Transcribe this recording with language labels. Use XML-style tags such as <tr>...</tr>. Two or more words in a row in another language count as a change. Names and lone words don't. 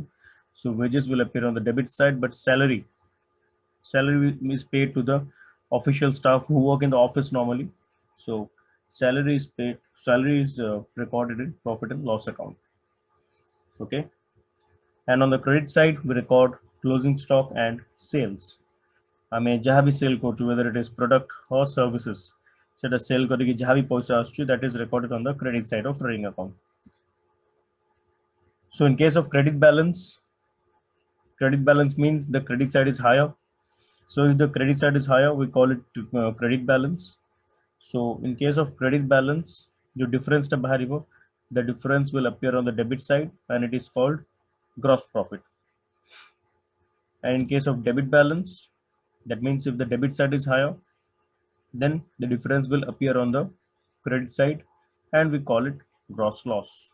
<en>So wages will appear on the debit side, but salary is paid to the official staff who work in the office normally. So salary is recorded in profit and loss account. Okay, and on the credit side we record closing stock and sales.</en> <or>ଆମେ ଯାହା ବି ସେଲ୍ କରୁଛୁ</or> <en>whether it is product or services</en> <or>ସେଟା ସେଲ୍ କରିକି ଯାହା ବି ପଇସା ଆସୁଛି</or> <en>that is recorded on the credit side of trading account. So in case of credit balance means the credit side is higher. So if the credit side is higher we call it credit balance. So in case of credit balance the difference</en> <or>ଟା ବାହାରିବ,</or> <en>the difference will appear on the debit side and it is called gross profit. And in case of debit balance, that means if the debit side is higher, then the difference will appear on the credit side and we call it gross loss.</en>